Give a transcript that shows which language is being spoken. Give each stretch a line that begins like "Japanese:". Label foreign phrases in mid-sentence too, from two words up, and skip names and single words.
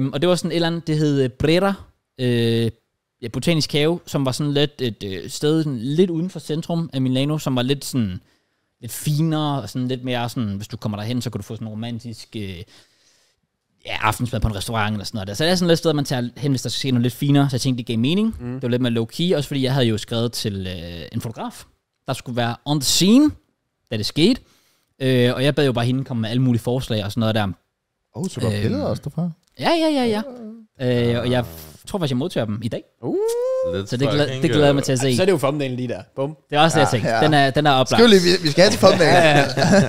Danish: Og det var sådan et eller andet, det hed Brera, Botanisk Have, som var sådan lidt et sted sådan lidt uden for centrum af Milano, som var lidt sådan lidt finere, og sådan lidt mere sådan, hvis du kommer derhen, så kan du få sådan en romantisk aftensmad på en restaurant eller sådan noget. Så det er sådan lidt sted, man tager hen, hvis der skal ske noget lidt finere, så jeg tænkte, det gav mening. Det var lidt mere low-key, også fordi jeg havde jo skrevet til en fotograf, der skulle være
English: on the scene,
Danish: da det skete. Og jeg bad jo bare hende komme med alle mulige forslag og sådan noget der. Så du har billeder også derfra? Ja. Og jeg tror faktisk, jeg modtager dem i dag. Så det glæder jeg mig til at se. Så er det jo thumbnail lige der. Bum. Det er også det, jeg tænkte. Den er oplagt. Vi skal have til thumbnail.